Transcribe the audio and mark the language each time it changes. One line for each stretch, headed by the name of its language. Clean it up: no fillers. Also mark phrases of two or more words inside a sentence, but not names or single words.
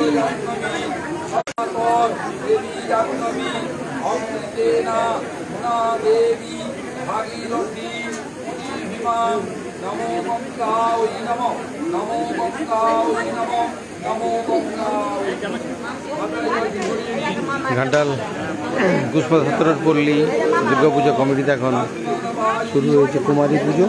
Sanskrit: देवी जाह्नवी अमृतेना मुना देवी भागीरथी भीमा नमो गंगायै नमो नमो गंगायै नमो नमो गंगायै
Bangla: ঘাটাল পুষ্পা পল্লী দুর্গাপূজা কমিটিতে এখন শুরু হয়েছে কুমারী পুজো।